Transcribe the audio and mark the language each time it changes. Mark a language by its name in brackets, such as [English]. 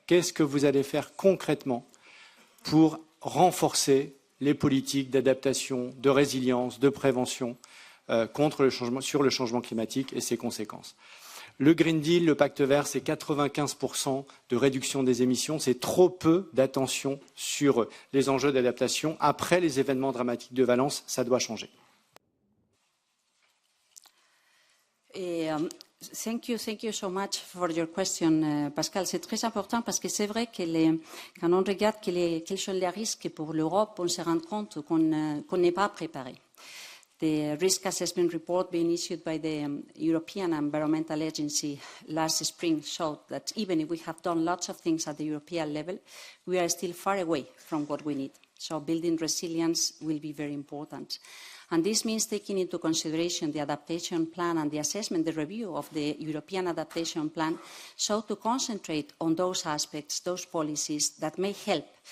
[French] Qu'est-ce que vous allez faire concrètement pour renforcer les politiques d'adaptation, de résilience, de prévention sur le changement climatique et ses conséquences? Le Green Deal, le Pacte vert, c'est 95% de réduction des émissions. C'est trop peu d'attention sur les enjeux d'adaptation. Après les événements dramatiques de Valence, ça doit changer. [English] Thank you so much for your question, Pascal. [French] C'est très important parce que c'est vrai que quand on regarde quels sont les risques pour l'Europe, on se rend compte qu'on n'est pas préparé. [English] The risk assessment report being issued by the European Environmental Agency last spring showed that even if we have done lots of things at the European level, we are still far away from what we need. So building resilience will be very important. And this means taking into consideration the adaptation plan and the assessment, the review of the European adaptation plan, so to concentrate on those aspects, those policies that may help